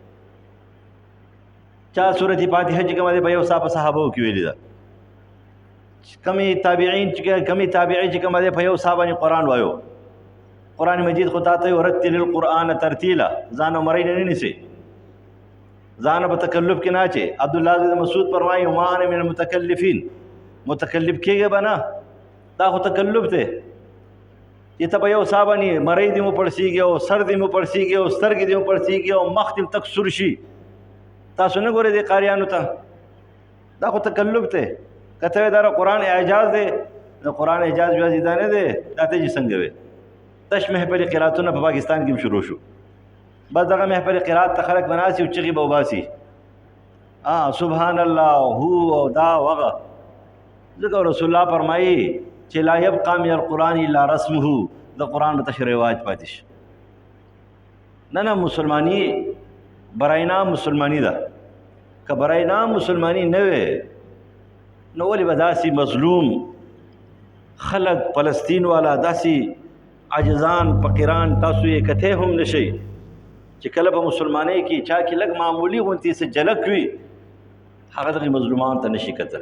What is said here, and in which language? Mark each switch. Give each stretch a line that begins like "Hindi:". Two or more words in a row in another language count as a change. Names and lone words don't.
Pashto: چا سورة فاتحه چې کومه دی په یو ساه په صحابو کې ویلې ده. کمې تابعین چې کومه دی په یو ساه باندې قرآن وایو. قرآن مجید خو تا ته
Arabic: ورتل القرآن ترتیلا،
Pashto: ځان عمرۍ نه نیسي، ځان په تکلف کې نه اچي. عبدالله بن مسعود فرمایي
Arabic: ما انا من المتکلفین،
Pashto: متکلف کېږه به نه، دا خو تکلف دی چې ته په یو ساه باندې مرۍ دې مو پړسېږي او سر دې مو پړسېږي او سترګې دې مو پړسېږي او مخ دې تک سور شي. تاسو نه ګورئ دې قاریانو ته، دا خو تکلف دی. که ته دا قرآن اعجاز دی، د قرآن اعجاز بیا دا نه دی، دا ته چې څنګه وی. تش محفل قراتونه په پاکستان کې هم شروع شو، بس دغه محفل قرات ته خلک بناسي او چغې به وباسي
Arabic: سبحان الله
Pashto: هو او دا وغه. ځکه رسول الله فرمایي چې
Arabic: لا یبقى من القرآن الا رسمه،
Pashto: د قرآن به تش رواج پاتې شي. نه مسلمانی
Persian: برای نام
Pashto: مسلمانی ده. که
Persian: برای نام
Pashto: مسلمانی نه وي نو ولې به داسې مظلوم خلک فلسطین والا داسې عاجزان فقیران تاسو یې کته هم نشئ چې کله په مسلمانۍ کې چا کې لږ معمولی غونتې څه جلک وي هغه دغې مظلومانو ته نشي کتلی.